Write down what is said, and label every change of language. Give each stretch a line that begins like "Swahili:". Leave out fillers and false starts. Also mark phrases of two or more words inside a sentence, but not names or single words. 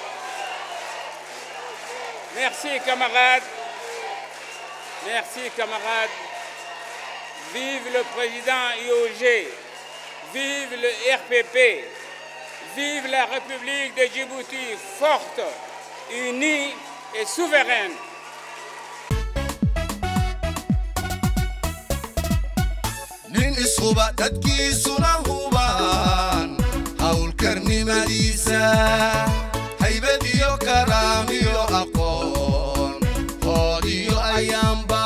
French: Merci camarades. Merci camarades. Vive le président IOG. Vive le RPP. Vive la République de Djibouti, forte, unie et souveraine.
Somali: nin ishuba dadkiisuna hubaan hawlkarnimadiisa haybad iyo karaamiyo aqoon hoodiyo ayaanba